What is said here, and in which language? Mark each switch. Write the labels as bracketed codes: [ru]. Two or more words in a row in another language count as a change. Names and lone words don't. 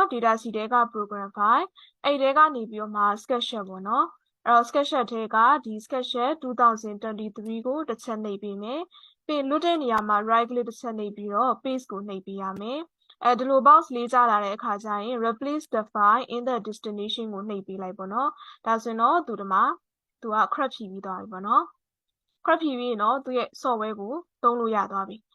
[my] data C ထဲက [en] program file [my] အဲ့ထဲကနေပြီးတော့မှ Sketcher ပေါ့နော်အဲ့တော့ Sketcher ထဲကဒီ Sketcher 2023ကိုတစ်ချက်နှိပ်ပေးမယ်ပြီးလွတ်တဲ့နေရာမှာ [en] right click [my] တစ်ချက်နှိပ်ပြီးတော့ paste ကိုနှိပ်ပေးရမယ်ဒီလို box လေးကြာလာတဲ့အခါကျရင် [en] replace the file in the destination [my] ကိုနှိပ်ပေးလိုက်ပေါ့နော်ဒါဆိုရင်တော့သူက crop ဖြည့်ပြီးသွားပြီပေါ့နော်crop ဖြည့်ပြီးရင်တော့သူရဲ့ software ကိုသုံးလို့ရသွားပြီ